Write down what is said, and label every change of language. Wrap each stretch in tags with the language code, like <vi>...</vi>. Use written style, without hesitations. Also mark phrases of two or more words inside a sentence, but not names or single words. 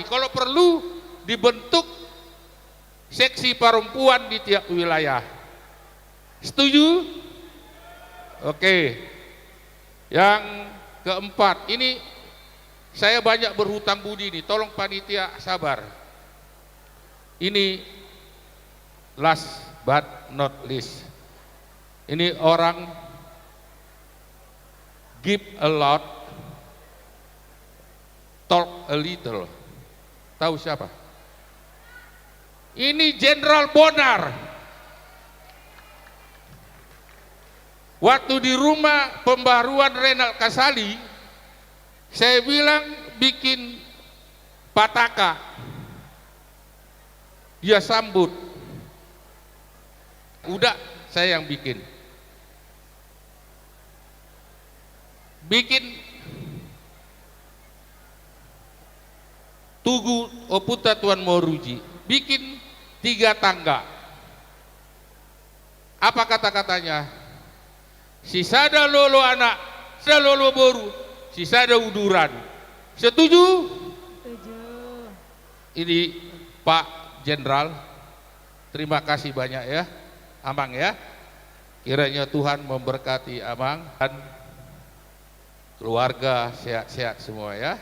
<id>Kalau perlu dibentuk seksi perempuan di tiap wilayah. Setuju? Oke. Yang keempat, ini saya banyak berhutang budi nih, tolong panitia sabar. Ini</id> <en>last but not least.</en> <id>Ini orang</id> <en>give a lot, talk a little.</en> <id>Tahu siapa? Ini Jenderal Bonar. Waktu di rumah pembaharuan Renal Kasali, saya bilang bikin pataka. Dia sambut. Udah, saya yang bikin. Bikin Tugu Oputa Tuan Moruji, bikin 3 tangga. Apa kata-katanya?</id> <bbc>Sisada lolo anak, sisada lolo boru, sisada uduran.</bbc> <id>Setuju? Setuju. Ini Pak Jenderal, terima kasih banyak ya, Amang ya. Kiranya Tuhan memberkati Amang dan keluarga sehat-sehat semua ya.</id>